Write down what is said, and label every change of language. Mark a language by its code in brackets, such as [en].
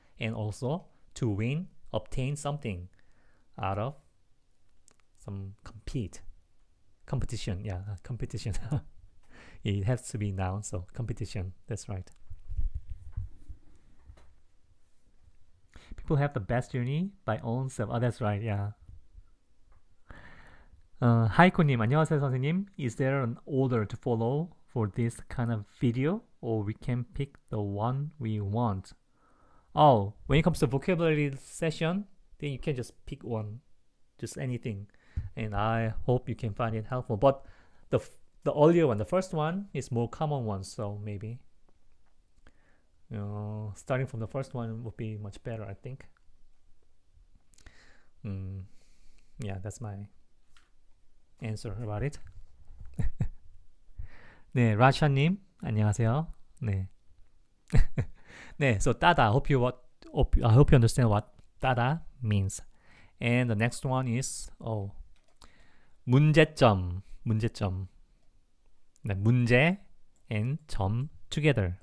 [en] And also to win, obtain something out of some competition. Yeah, competition. It has to be noun, so competition. That's right. People have the best journey by own self. Oh, that's right. Yeah. [ko] 하이코님, 안녕하세요, 선생님. [en] Is there an order to follow for this kind of video, or we can pick the one we want? Oh, when it comes to vocabulary session, then you can just pick one, just anything, and I hope you can find it helpful. But the earlier one, the first one, is more common one, so maybe starting from the first one would be much better, I think. Yeah, that's my answer about it. [ko] 네, 라샤님 안녕하세요. 네. [en] 네, so 따다. I hope you understand what 따다 means. And the next one is 문제점. 네, 문제 and 점 together.